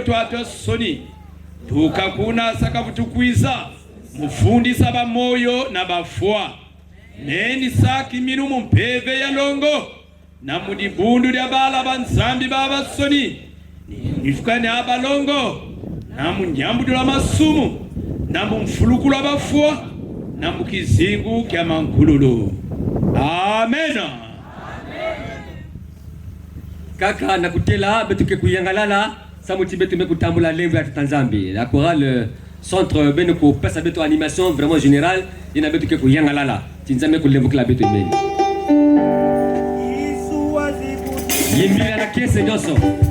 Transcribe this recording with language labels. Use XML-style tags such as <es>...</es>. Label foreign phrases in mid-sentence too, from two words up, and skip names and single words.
<ktu>twatwa soni tukakuna sakavutukwiza mufundisa ba moyo na bafwa neni saki minumu mpeve ya longo na mudibundu dia bala banzambi baba soni nifukane abalongo na munyambudu la masumu na mfuluku la bafwa na mukizingu kya mankululu. Amen. Kaka nakutela betuke kuyangalala samuti betu mekutambula lembo ya Tanzambi.</ktu> <fr>La chorale centre</fr> <ktu>benoko pesa betu</ktu> <fr>animation vraiment générale</fr> <ktu>ina betuke kuyangalala. Tinzame kulembo kila betu imeni. Yimbira na kese nyoso.</ktu>